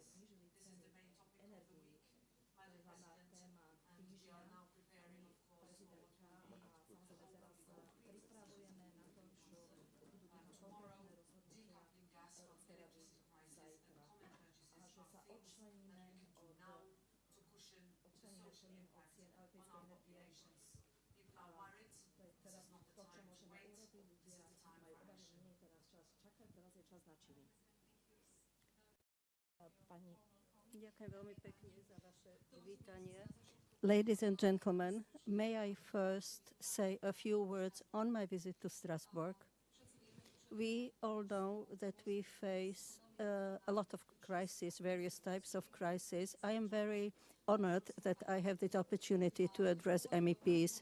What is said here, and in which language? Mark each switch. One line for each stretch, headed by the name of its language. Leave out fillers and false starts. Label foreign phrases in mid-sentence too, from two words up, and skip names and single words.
English: This is the main topic of the week, Madam President, and we are now preparing, of course, for what will be the Slovak Republic tomorrow, decoupling gas from electricity prices and common purchases are things that we can do now to cushion the social impact on our populations. People are worried. This is not the time to wait. This is the time for action.
Slovak: Ďakujem veľmi pekne za vaše privítanie.
English: Ladies and gentlemen, may I first say a few words on my visit to Strasbourg. We all know that we face a lot of crises, various types of crises. I am very honored that I have the opportunity to address MEPs.